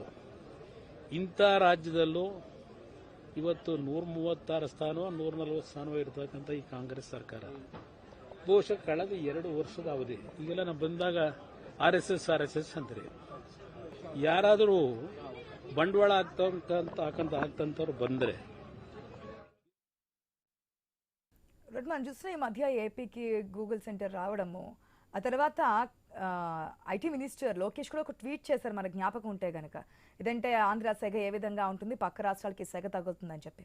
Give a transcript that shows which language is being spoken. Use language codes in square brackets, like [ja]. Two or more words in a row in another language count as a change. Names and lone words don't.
[kn] ಇಂಥ ರಾಜ್ಯದಲ್ಲೂ ಇವತ್ತು 136 ಸ್ಥಾನವೋ 140 ಸ್ಥಾನವೋ ಇರತಕ್ಕಂಥ ಈ ಕಾಂಗ್ರೆಸ್ ಸರ್ಕಾರ ಬಹುಶಃ ಕಳೆದ 2 ವರ್ಷದ ಅವಧಿ, ಈಗೆಲ್ಲ ನಾವು ಬಂದಾಗ RSS ಅಂತಾರೆ, ಯಾರಾದರೂ ಬಂಡವಾಳ ಹಾಕಂತವ್ರು ಬಂದರೆ [te] మనం చూస్తున్న ఈ మధ్య ఏపీకి [en] Google centre [te] రావడము, ఆ తర్వాత [en] IT minister [te] లోకేష్ కూడా ఒక ట్వీట్ చేశారు, మనకు జ్ఞాపకం ఉంటే గనక, ఇదంటే ఆంధ్ర సెగ ఏ విధంగా ఉంటుంది, పక్క రాష్ట్రాలకి సెగ తగ్గుతుందని చెప్పి.